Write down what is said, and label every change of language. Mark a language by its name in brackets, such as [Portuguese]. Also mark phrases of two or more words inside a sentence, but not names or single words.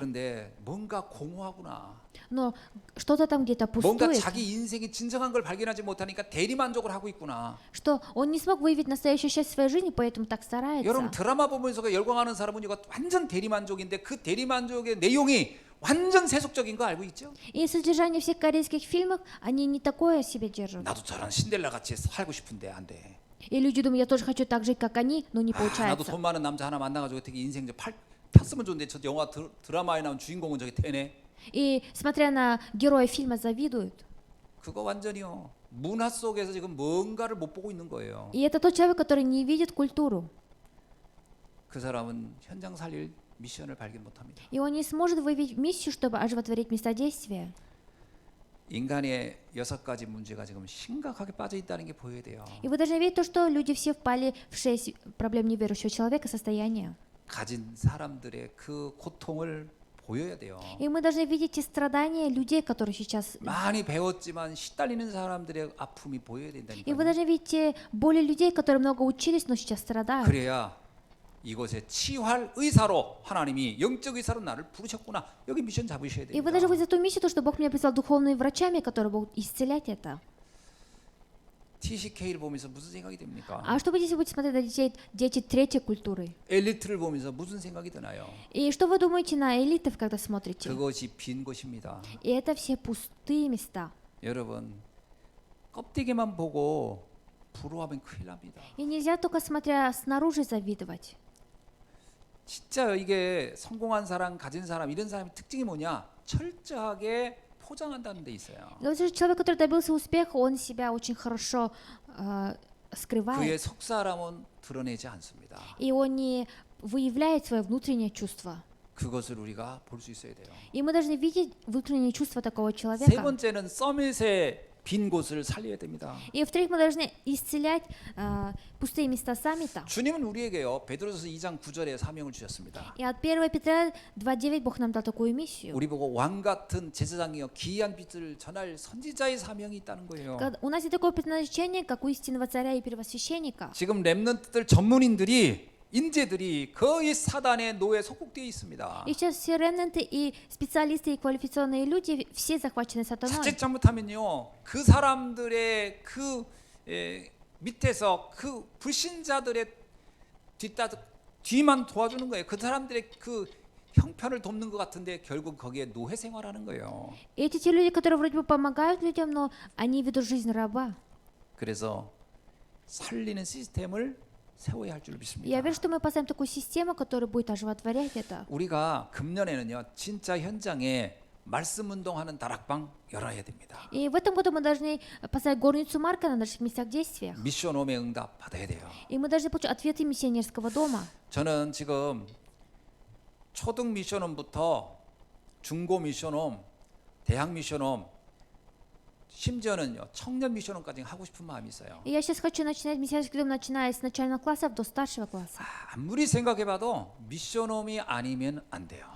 [Korean] 그런데 뭔가 공허하구나. [Russian] Но что-то там где-то [Korean] 뭔가 [Russian] пустует. [Korean] 자기 인생의 진정한 걸 발견하지 못하니까 대리만족을 하고 있구나. [Russian] Что он не смог выявить настоящее счастье в своей жизни, поэтому так старается. [Korean] 여러분 드라마 보면서 열광하는 사람은 이거 완전 대리만족인데 그 대리만족의 내용이 완전 세속적인 거 알고 있죠? [Russian] И содержание всех корейских фильмов, они не такое себе держат. [Korean] 나도 저런 신데렐라 같이 살고 싶은데 안 돼. [Russian] И люди думают, я тоже хочу так жить, как они, но не [Korean] 아, 나도 [Russian] получается. [Korean] 돈 많은 남자 하나 만나가지고 되게 인생 탔으면 좋은데 저 영화 드라마에 나온 주인공은 저게 되네. [Russian] И смотря на героя фильма, завидуют. [Korean] 그거 완전히요. 문화 속에서 지금 뭔가를 못 보고 있는 거예요. [Russian] И это тот человек, который не видит культуру. [Korean] 그 사람은 현장 살릴 미션을 발견 못합니다. [Russian] И он не сможет выявить миссию, чтобы оживотворить местодействие. [Korean] 인간의 6가지 문제가 지금 심각하게 빠져 있다는 게 보여야 돼요. [Russian] И вы должны видеть то, что люди все впали в 6 проблем неверующего человека состояния. [Korean] 가진 사람들의 그 고통을 보여야 돼요. [Russian] И мы должны видеть те страдания людей, которые сейчас... [Korean] 많이 배웠지만 시달리는 사람들의 아픔이 보여야 [Russian] И вы [Korean] 된다니까요. [Russian] должны видеть те боли людей, которые много учились, но сейчас страдают. [Korean] 그래야 이곳에 치유할 의사로 하나님이 영적 의사로 나를 부르셨구나. 여기 미션 잡으셔야 [Russian] И вы должны [Korean] 됩니다. [Russian] выйти за ту миссию, то, что Бог меня прислал духовными врачами, которые будут исцелять это. [Korean] TCK를 보면서 무슨 생각이 듭니까? [Russian] А что вы если будете смотреть на детей, дети третьей культуры? [Korean] 엘리트를 보면서 무슨 생각이 드나요? [Russian] И что вы думаете на элитов, когда смотрите? [Korean] 그것이 빈 곳입니다. [Russian] И это все пустые места. [Korean] 여러분 껍데기만 보고 부러워하면 큰일 납니다. [Russian] И нельзя только смотря снаружи завидовать. [Korean] 진짜 이게 성공한 사람, 가진 사람 이런 사람의 특징이 뭐냐? 철저하게 포장한다는 데 있어요. [Russian] Вот человек, который добился успеха, он себя очень хорошо скрывает. [Korean] 그의 속사람은 드러내지 않습니다. [Russian] И он не выявляет свое внутреннее чувство. [Korean] 그것을 우리가 볼 수 있어야 돼요. [Russian] И мы должны видеть внутреннее чувство такого [Korean] 세 [Russian] человека. [Korean] 번째는 서밋의 빈 곳을 살려야 됩니다. [Russian] И в-вторых, мы должны исцелять пустые места сами там. [Korean] 주님은 우리에게요 베드로전서 2장 9절에 사명을 주셨습니다. [Russian] И от 1 Петра 2:9 Бог нам дал такую миссию. [Korean] 우리 보고 왕 같은 제사장이요 기이한 빛을 전할 선지자의 사명이 있다는 거예요. [Russian] У нас есть такое предназначение, как у истинного царя и первосвященника. [Korean] 지금 렘넌트들 전문인들이 인재들이 거의 사단의 노예에 속국되어 있습니다. [Russian] И сейчас все ремнанты и специалисты и квалифицированные люди все захвачены сатаной. [Korean] 자칫 잘못하면요 그 사람들의 그 밑에서 그 불신자들의 뒤만 도와주는 거예요. 그 사람들의 그 형편을 돕는 것 같은데 결국 거기에 노예 생활하는 거예요. [Russian] И эти те люди, которые вроде бы помогают людям, но они ведут жизнь раба. [Korean] 그래서 살리는 시스템을 세워야 할 줄 [Russian] И [Korean] 믿습니다. [Russian] я верю, что мы поставим такую систему, которая будет оживотворять это. [Korean] 우리가 금년에는요 진짜 현장에 말씀 운동하는 다락방 열어야 됩니다. [Russian] И в этом году мы должны поставить горницу Марка на наших местах действия. [Korean] 미션홈의 응답 받아야 돼요. [Russian] И мы должны получить ответы миссионерского дома. [Korean] 저는 지금 초등 미션홈부터 중고 미션홈, 대학 미션홈, 심지어는요 청년 미션홈까지 하고 싶은 마음이 있어요. [Russian] И я сейчас хочу начинать миссионерский дом, начиная с начальных классов до старшего класса. [Korean] 아무리 생각해봐도 미션홈이 아니면 안 돼요.